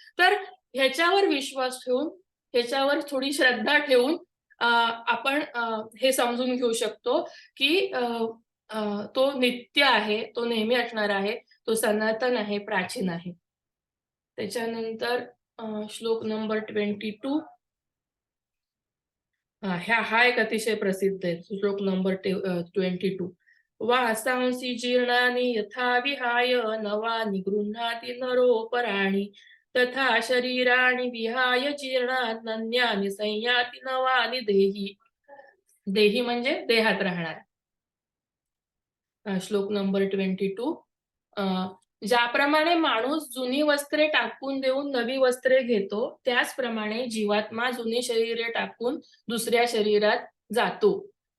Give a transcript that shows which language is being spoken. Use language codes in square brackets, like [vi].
[mr] तर ह्याच्यावर विश्वास ठेवून, ह्याच्यावर थोडी श्रद्धा ठेवून आपण हे समजून घेऊ शकतो की तो नित्य आहे, तो नेहमी असणार आहे, तो सनातन आहे, प्राचीन आहे. त्याच्यानंतर श्लोक नंबर 22. हा एक अतिशय प्रसिद्ध आहे, श्लोक नंबर 22. [sa] वासांसी जीर्णानि यथा विहाय नवानि गृह्णाति नरोपराणि तथा शरीराणि विहाय जीर्णान्यानि संयाति नवानि देही. [mr] देही म्हणजे देहात राहणार. श्लोक नंबर 22. ज्याप्रमाणे माणूस जुनी वस्त्रे टाकून देऊन नवी वस्त्रे घेतो, त्याचप्रमाणे जीवात्मा जुनी शरीरे टाकून दुसऱ्या शरीरात जातो.